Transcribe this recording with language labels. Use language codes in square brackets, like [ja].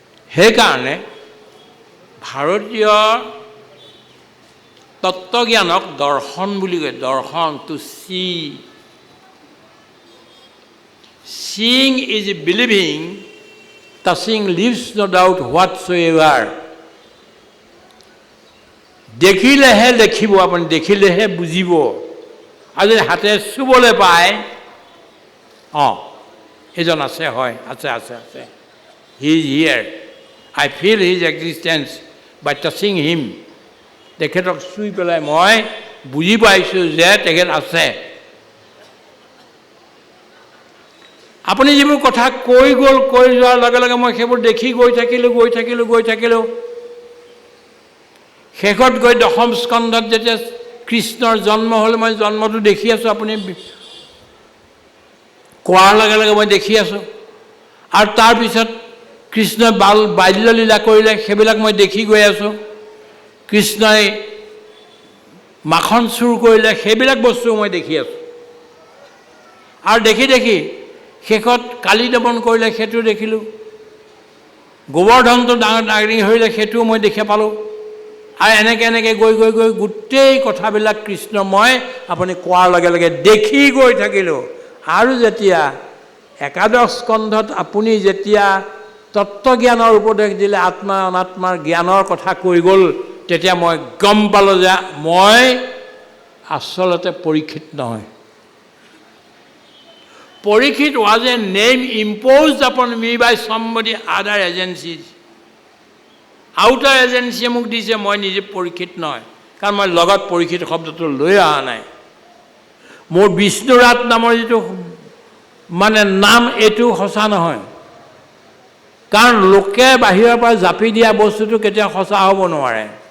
[as] সেইকাৰণে ভাৰতীয় তত্ত্বজ্ঞানক দৰ্শন বুলি কয়। দৰ্শন, [en] To see. Seeing is believing, touching leaves no doubt whatsoever. [as] দেখিলেহে দেখিব, আপুনি দেখিলেহে বুজিব। আৰু যদি হাতে চুবলৈ পায়, অঁ এইজন আছে, হয়, আছে। [en] He is here. I feel his existence by touching him. [as] তেখেতক চুই পেলাই মই বুজি পাইছোঁ যে তেখেত আছে। আপুনি যিবোৰ কথা কৈ গ'ল, কৈ যোৱাৰ লগে লগে মই সেইবোৰ দেখি গৈ থাকিলোঁ। শেষত গৈ দশম স্কন্ধত যেতিয়া কৃষ্ণৰ জন্ম হ'ল, মই জন্মটো দেখি আছোঁ। আপুনি কোৱাৰ লগে লগে মই দেখি আছোঁ। আৰু তাৰপিছত কৃষ্ণই বাল্যলীলা কৰিলে, সেইবিলাক মই দেখি গৈ আছোঁ। কৃষ্ণই মাখন চুৰ কৰিলে, সেইবিলাক বস্তু মই দেখি আছোঁ। আৰু দেখি শেষত কালি দমন কৰিলে, সেইটো দেখিলোঁ। গোবৰ্ধনটো ডাঙৰি ধৰিলে, সেইটোও মই দেখা পালোঁ। আৰু এনেকৈ গৈ গোটেই কথাবিলাক কৃষ্ণ মই আপুনি কোৱাৰ লগে লগে দেখি গৈ থাকিলোঁ। আৰু যেতিয়া একাদশ স্কন্ধত আপুনি যেতিয়া তত্ত্বজ্ঞানৰ উপদেশ দিলে, আত্মা অনাত্মাৰ জ্ঞানৰ কথা কৈ গ'ল, তেতিয়া মই গম পালোঁ যে মই আচলতে পৰীক্ষিত নহয়। [en] Parikshit was a name imposed upon me by somebody other agencies. [as] Outer এজেঞ্চিয়ে মোক দিছে, মই নিজে পৰীক্ষিত নহয়। কাৰণ মই লগত পৰীক্ষিত শব্দটো লৈ অহা নাই। মোৰ বিষ্ণুৰাত নামৰ যিটো মানে নাম, এইটো সঁচা নহয়। কাৰণ লোকে বাহিৰৰ পৰা জাপি দিয়া বস্তুটো কেতিয়াও সঁচা হ'ব নোৱাৰে।